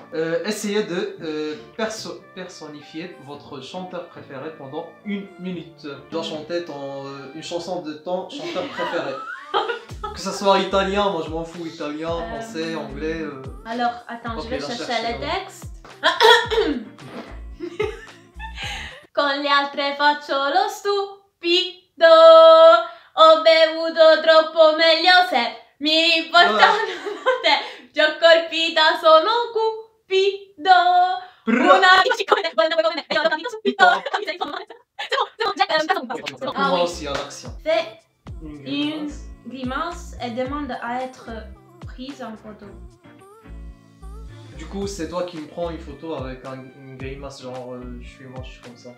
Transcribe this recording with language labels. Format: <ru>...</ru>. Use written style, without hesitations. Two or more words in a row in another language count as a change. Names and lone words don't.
<fr>Essayez de personnifier votre chanteur préféré pendant 1 minute. Tu dois chanter une chanson de ton chanteur préféré. Que ce soit italien, moi je m'en fous, italien, français, anglais. Alors, attends, je vais chercher les textes.</fr> <it>Con le altre faccio lo stupido. Ho bevuto troppo meglio se mi riportano te. Ti ho colpita, sono cupido. Una</it> <fr>Moi aussi en action. Fais une grimace et demande à être prise en photo. Du coup, c'est toi qui me prends une photo avec une grimace genre je suis moche comme ça.</fr>